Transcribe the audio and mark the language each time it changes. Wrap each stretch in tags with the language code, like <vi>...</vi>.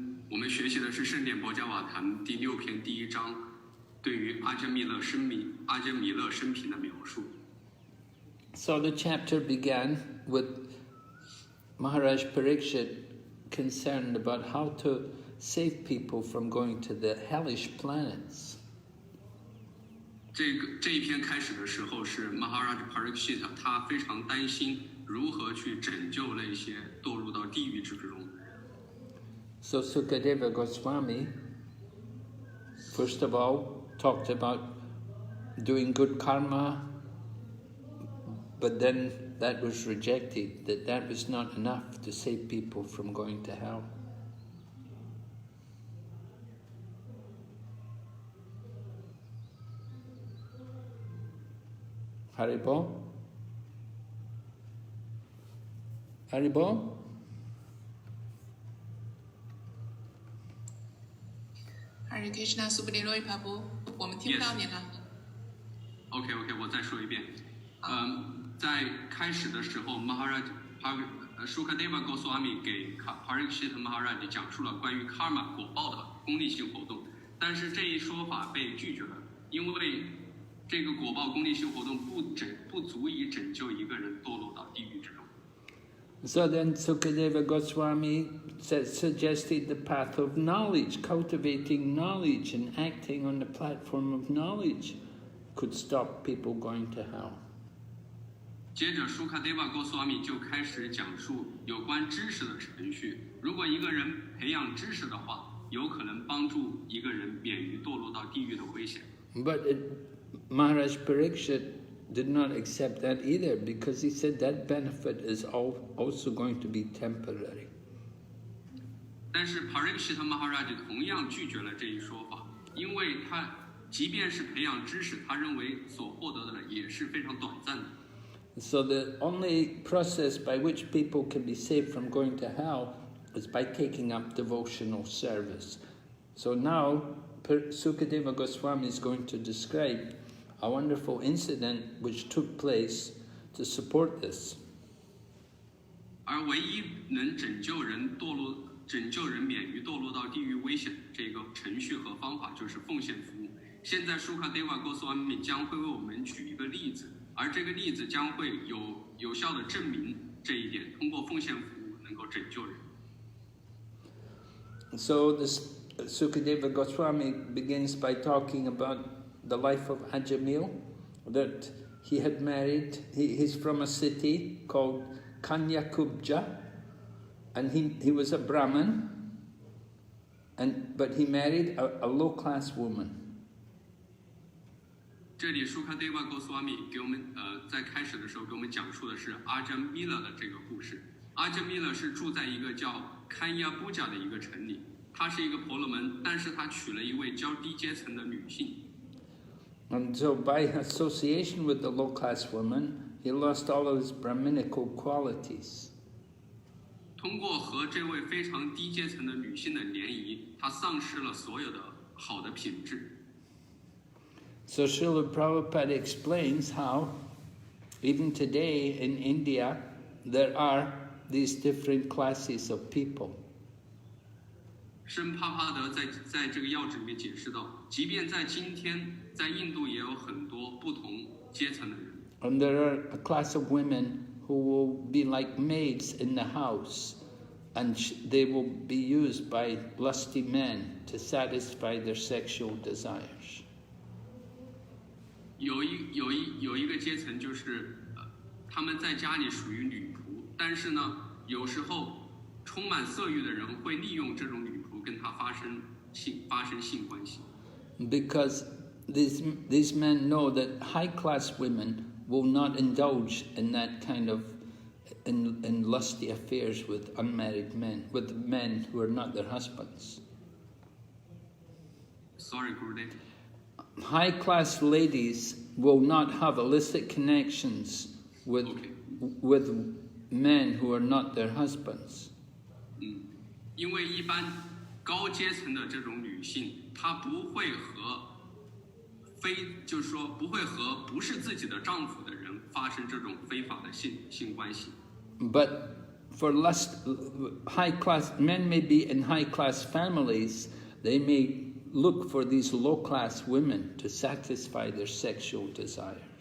<zh>我们学习的是圣典博伽瓦坛第6篇第1章，对于阿迦弥勒生平的描述。</zh> <en>So the chapter began with Maharaj Parikshit concerned about how to save people from going to the hellish planets.</en> <zh>这一篇开始的时候是 Maharaj Parikshit 他非常担心如何去拯救那些堕入到地狱之中。</zh> <en>So Sukadeva Goswami, first of all, talked about doing good karma, but then that was rejected, that was not enough to save people from going to hell. Haribol? Haribol?</en> <zh>Hare Krishna, Subhadevai Prabhu, 我们听到你了。 OK， 我再说一遍。在开始的时候 ，Maharaj Sukadeva Goswami 给 Parikshit Maharaj 讲述了关于 karma 果报的功利性活动，但是这一说法被拒绝了，因为这个果报功利性活动不足以拯救一个人堕落到地狱之中。</zh> <en>So then Sukadeva Goswami suggested the path of knowledge, cultivating knowledge and acting on the platform of knowledge could stop people going to hell.</en> <zh>接着 Sukadeva Goswami 就开始讲述有关知识的程序。如果一个人培养知识的话，有可能帮助一个人免于堕落到地狱的危险。</zh> <en>But Maharaj Parikshit did not accept that either, because he said that benefit is also going to be temporary.</en> <zh>但是 Parikshit Maharaj 同样拒绝了这一说法，因为他即便是培养知识，他认为所获得的也是非常短暂的。</zh> <en>So the only process by which people can be saved from going to hell is by taking up devotional service. So now Sukadeva Goswami is going to describe a wonderful incident which took place to support this.</en> <zh>而唯一能拯救人免于堕落到地狱危险的这个程序和方法，就是奉献服务。现在 Sukadeva Goswami 将会为我们举一个例子，而这个例子将会有效的证明这一点，通过奉献服务能够拯救人。</zh> <en>So this Sukadeva Goswami begins by talking about the life of Ajāmila, that he had married, he's from a city called Kanyakubja, and he was a Brahmin, but he married a low-class woman.</en> <zh>这里 Sukadeva Goswami 给我们在开始的时候给我们讲述的是 Ajāmila 的这个故事。 Ajāmila 是住在一个叫 Kanyakuja 的一个城里，她是一个婆罗门，但是她娶了一位较低阶层的女性。</zh> <en>And so by association with the low-class woman, he lost all of his Brahminical qualities.</en> <zh>通过和这位非常低阶层的女性的联谊，他丧失了所有的好的品质。</zh> <en>So Srila Prabhupada explains how, even today in India, there are these different classes of people.</en> <zh>圣帕帕德在这个要旨里面解释到，即便在今天，在印度也有很多不同阶层的人。</zh> <en>And there are a class of women who will be like maids in the house, and they will be used by lusty men to satisfy their sexual desires.</en> <zh>有一个阶层就是，他们在家里属于女仆，但是呢，有时候充满色欲的人会利用这种女仆跟她发生性关系。</zh> <en>Because these men know that high-class women will not indulge in that kind of in lusty affairs with unmarried men, with men who are not their husbands. Sorry, Gurudev. High-class ladies will not have illicit connections with men who are not their husbands.</en> <zh>因为一般高阶层的这种女性，她不会和就是说不会和不是自己的丈夫的人发生这种非法的性关系。</zh> <en>But for high-class men may be in high-class families, they may look for these low-class women to satisfy their sexual desires.</en>